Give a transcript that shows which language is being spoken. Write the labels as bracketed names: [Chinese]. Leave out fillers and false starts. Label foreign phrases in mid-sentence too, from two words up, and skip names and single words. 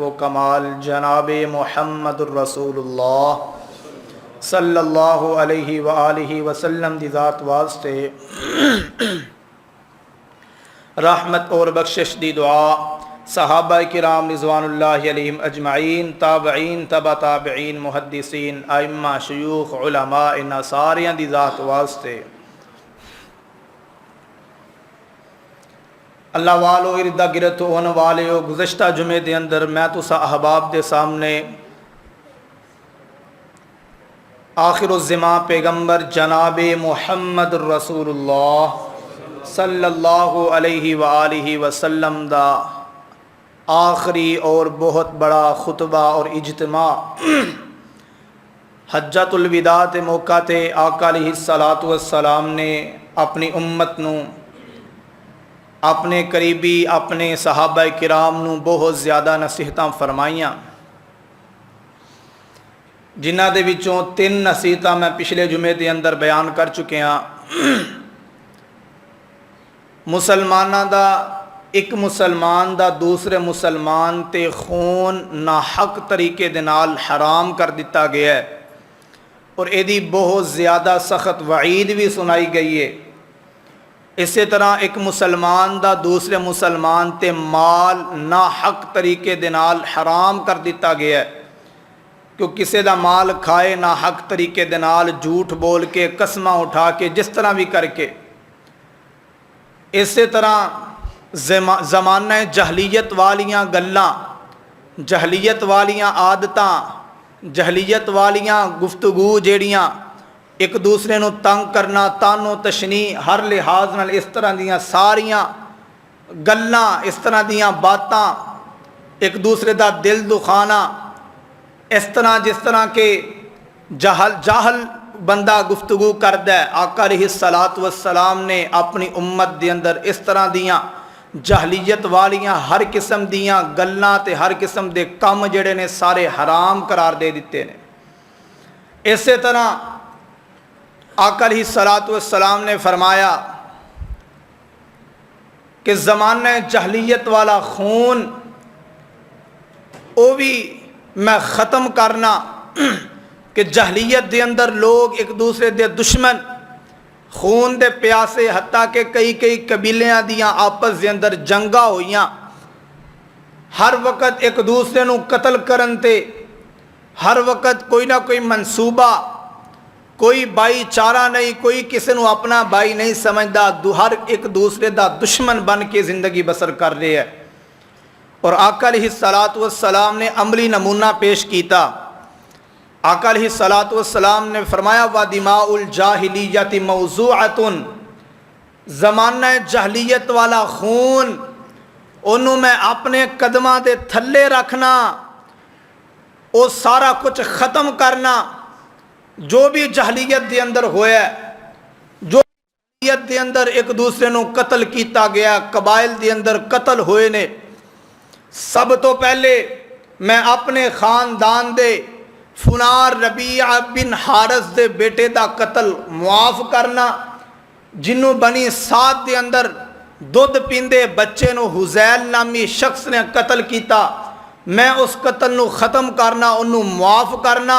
[Punjabi] و کمال جناب محمد الرسول اللہ [Arabic] صلی اللہ علیہ وآلہ وسلم [Punjabi] دی ذات واسطے رحمت اور بخشش دی دعا صحابہ کرام [Arabic] رضوان اللہ علیہم اجمعین، [Punjabi] تابعین، تبع تابعین، محدثین، ائمہ، شیوخ، علماء، انہاں ساریاں دی ذات واسطے اللہ والو اردا گرد ہونے والے ہو، گزشتہ جمعے دے اندر میں تسا احباب دے سامنے آخر الزمان پیغمبر جناب محمد رسول اللہ [Arabic] صلی اللہ علیہ وآلہ وسلم [Punjabi] دا آخری اور بہت بڑا خطبہ اور اجتماع حجۃ الوداع تے موقع تے آقا [Arabic] علیہ الصلوۃ والسلام [Punjabi] نے اپنی امت نو، اپنے قریبی، اپنے صحابہ کرام نو بہت زیادہ نصیحتاں فرمائیاں، جنہ دے وچوں 3 نصیحتاں میں پچھلے جمعے دے اندر بیان کر چکے ہاں۔ مسلماناں دا ایک مسلمان دا دوسرے مسلمان تے خون ناحق طریقے دے نال حرام کر دتا گیا ہے، اور ایدی بہت زیادہ سخت وعید بھی سنائی گئی ہے۔ اسی طرح ایک مسلمان دا دوسرے مسلمان تے مال ناحق طریقے دے نال حرام کر دتا گیا ہے، کہ کسی دا مال کھائے ناحق طریقے دے نال، جھوٹ بول کے، قسماں اٹھا کے، جس طرح بھی کر کے۔ اسی طرح زمانہ جہلیت والیاں گلاں، جہلیت والیاں عادتاں، جہلیت والیاں گفتگو جیڑیاں ایک دوسرے نو تنگ کرنا، تانو تشنیع، ہر لحاظ نال اس طرح دیاں ساریاں گلاں، اس طرح دیاں باتاں، ایک دوسرے دا دل دکھانا، اس طرح جس طرح کہ جاہل بندہ گفتگو کردا ہے۔ آقا [Arabic] علیہ الصلوۃ والسلام [Punjabi] نے اپنی امت دے اندر اس طرح دیاں جہلیت والیاں ہر قسم دیاں گلاں تے ہر قسم دے کم جڑے نے سارے حرام قرار دے دیتے نے۔ اسی طرح آقا [Arabic] علیہ الصلوۃ والسلام [Punjabi] نے فرمایا کہ زمانہ جہلیت والا خون او بھی میں ختم کرنا، کہ جہلیت دے اندر لوگ ایک دوسرے دے دشمن، خون دے پیاسے، حتیٰ کہ کئی قبیلیاں دیاں آپس دے اندر جنگاں ہوئیاں، ہر وقت ایک دوسرے نو قتل کرن تے، ہر وقت کوئی نہ کوئی منصوبہ، کوئی بھائی چارہ نہیں، کوئی کسی نو اپنا بھائی نہیں سمجھدا، ہر ایک دوسرے دا دشمن بن کے زندگی بسر کر رہے ہے۔ اور آقا [Arabic] علیہ الصلوۃ والسلام [Punjabi] نے عملی نمونہ پیش کیتا۔ [Arabic] آقا علیہ الصلوۃ والسلام [Punjabi] نے فرمایا [Arabic] وَدِمَاءُ الْجَاهِلِيَّةِ مَوْضُوعَةٌ، [Punjabi] زمانہ جہلیت والا خون انہوں میں اپنے قدماں دے تھلے رکھنا، وہ سارا کچھ ختم کرنا، جو بھی جہلیت دے اندر ہویا ہے، جو جہلیت دے اندر ایک دوسرے نو قتل کیتا گیا، قبائل دے اندر قتل ہوئے نے، سب تو پہلے میں اپنے خاندان دے فنار ربیعہ بن حارث دے بیٹے دا قتل معاف کرنا، جنوں بنی سعد دے اندر دودھ پیندے بچے نو حزیل نامی شخص نے قتل کیتا، میں اس قتل نو ختم کرنا، انہوں معاف کرنا۔